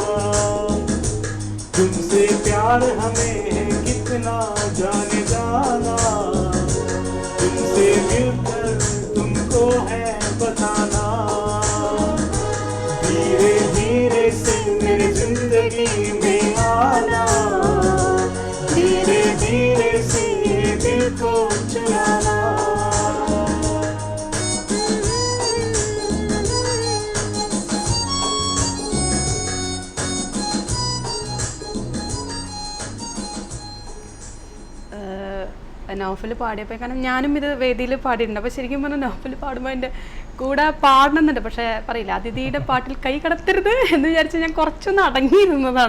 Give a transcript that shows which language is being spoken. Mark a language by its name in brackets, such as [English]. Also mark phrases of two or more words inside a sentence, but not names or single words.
[Hindi] तुमसे प्यार हमें कितना जाने जाना, तुमसे मिलकर तुमको है बताना, धीरे धीरे से मेरे जिंदगी में आना, धीरे धीरे से दिल को चुराना। [Malayalam] നൗഫൽ പാടിയപ്പോൾ, കാരണം ഞാനും ഇത് വേദിയിൽ പാടിയിട്ടുണ്ട്, അപ്പോൾ ശരിക്കും പറഞ്ഞാൽ നൗഫൽ പാടുമ്പോൾ എൻ്റെ കൂടെ പാടണമെന്നുണ്ട്, പക്ഷേ പറയില്ല, അതിഥിയുടെ പാട്ടിൽ കൈ കടത്തരുത് എന്ന് വിചാരിച്ച് ഞാൻ കുറച്ചൊന്ന് അടങ്ങിയിരുന്നതാണ്.